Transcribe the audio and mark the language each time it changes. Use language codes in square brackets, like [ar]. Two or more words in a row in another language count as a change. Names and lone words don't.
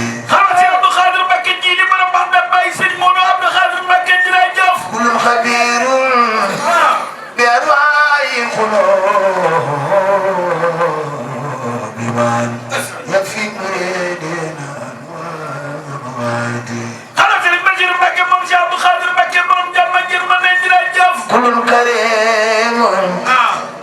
[wo] Xanaa Cheikh Abdou Khadir Mbacké ji di borom Bagdad Baye Serigne Modou Abdou Khadir Mbacké jërëjëf. [ar] كل خبير Ah. بأرواح القلوب من يكفي مريدنا والمراد. [wo] Xanaa Serigne Bassirou Mbacké moom Cheikh Abdou Khadir Mbacké borom jàmm ak yërmande jërëjëf. [ar] كل كريم Ah.